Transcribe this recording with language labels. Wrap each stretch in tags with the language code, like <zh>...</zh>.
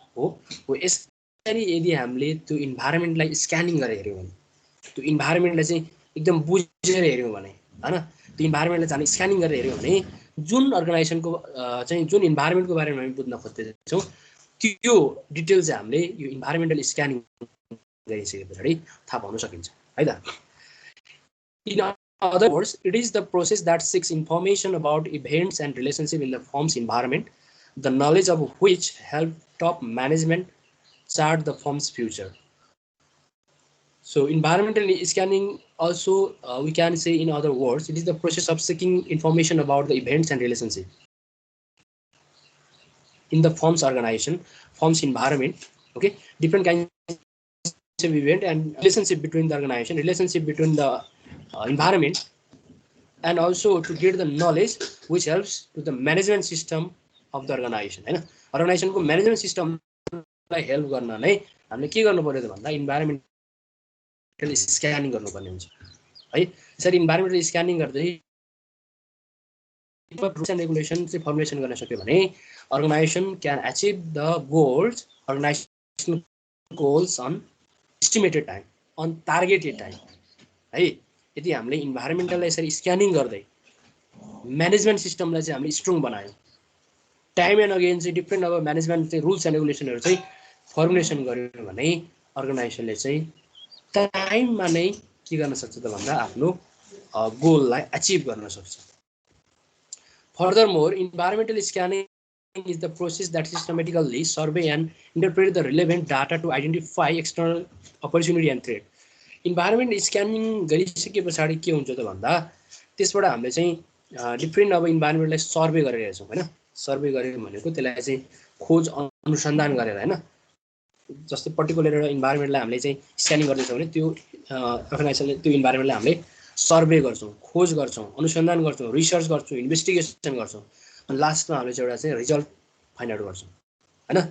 <ne>हो यसरी यदि हामीले त्यो इन्भाइरोमेन्टलाई स्क्यानिङ गरेर हेऱ्यौँ भने, त्यो इन्भाइरोमेन्टलाई चाहिँ एकदम बुझेर हेऱ्यौँ भने हैन, त्यो इन्भाइरोमेन्टलाई चाहिँ स्क्यानिङ गरेर हेऱ्यौँ भने जुन अर्गनाइजेसनको चाहिँ जुन इन्भाइरोमेन्टको बारेमा हामी बुझ्न खोज्दैछौँ त्यो डिटेल चाहिँ हामीले यो इन्भाइरोमेन्टल स्क्यानिङ गरिसकेपछि थाहा पाउन सकिन्छ है त।</ne> <en>In other words, it is the process that seeks information about events and relationship in the firm's environment, the knowledge of which help top management chart the firm's future. So environmental scanning also, we can say in other words, it is the process of seeking information about the events and relationship in the firm's organization, firm's environment, okay, different kinds of event and relationship between the organization, relationship between the environment, and also to get the knowledge which helps to the management system of the organization हैन।</en> <ne>अर्गनाइजेसनको management सिस्टमलाई help गर्न नै हामीले के गर्नु पर्यो त भन्दा environmental scanning गर्नुपर्ने हुन्छ है। यसरी इन्भाइरोमेन्टल स्क्यानिङ गर्दै रुल्स एन्ड रेगुलेसन चाहिँ फर्मुलेसन गर्न सक्यो भने</ne> <en>organization can achieve the goals, organization goals on estimated time, on targeted time</en> <ne>है। यदि हामीले इन्भाइरोमेन्टललाई यसरी स्क्यानिङ गर्दै म्यानेजमेन्ट सिस्टमलाई चाहिँ हामीले स्ट्रङ बनायौँ,</ne> <en>time and again</en> <ne>चाहिँ डिफ्रेन्ट अब म्यानेजमेन्ट चाहिँ रुल्स एन्ड रेगुलेसनहरू चाहिँ फर्मुलेसन गर्यो भने अर्गनाइजेसनले चाहिँ टाइममा नै के गर्न सक्छ त भन्दा आफ्नो गोललाई अचिभ गर्न सक्छ।</ne> <en>Furthermore, environmental scanning is the process that systematically survey and interpret the relevant data to identify external opportunity and threat.</en> <ne>Environment scanning गरिसके पछाडि के हुन्छ त भन्दा त्यसबाट हामीले चाहिँ डिफ्रेन्ट अब इन्भाइरोमेन्टलाई सर्वे गरेर हेर्छौँ हैन। सर्वे गरेर भनेको त्यसलाई चाहिँ खोज अनुसन्धान गरेर हैन। जस्तै पर्टिकुलर एउटा इन्भाइरोमेन्टलाई हामीले चाहिँ स्क्यानिङ गर्दैछौँ भने त्यो अर्गनाइजेसनले त्यो इन्भाइरोमेन्टलाई हामीले सर्वे गर्छौँ, खोज गर्छौँ, अनुसन्धान गर्छौँ, रिसर्च गर्छौँ, इन्भेस्टिगेसन गर्छौँ अनि लास्टमा हामीले चाहिँ एउटा चाहिँ रिजल्ट फाइन्ड आउट गर्छौँ हैन।</ne>